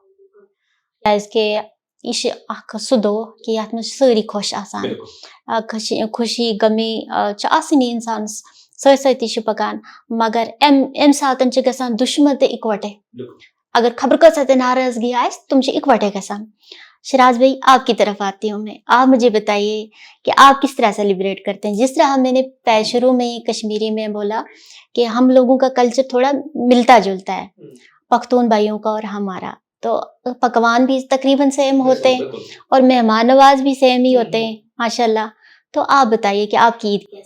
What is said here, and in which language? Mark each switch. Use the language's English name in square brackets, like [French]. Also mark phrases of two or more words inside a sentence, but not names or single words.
[Kashmiri] کیازکہِ یہِ چھُ اکھ سُہ دۄہ کہِ یتھ منٛز چھِ سٲری خۄش آسان خوشی غمی چھِ آسٲنی اِنسانس سۭتۍ سۭتی چھِ پکان مگر امہِ ساتہٕ چھِ گژھان دُشمن تہِ اِکوٹے اگر خبر کۭژاہ تہِ ناراضگی آسہِ تِم چھِ اِکوٹے گژھان [Urdu] شراز بھائی آپ کی طرف آتی ہوں میں آپ مجھے بتائیے کہ آپ کس طرح سیلیبریٹ کرتے ہیں جس طرح میں نے شروع میں کشمیری میں بولا کہ ہم لوگوں کا کلچر تھوڑا ملتا جلتا ہے پختون بھائیوں کا اور ہمارا تو پکوان بھی تقریباً سیم ہوتے ہیں اور مہمان نواز بھی سیم ہی ہوتے ہیں ماشاء اللہ تو آپ بتائیے کہ آپ کی عید کیسی؟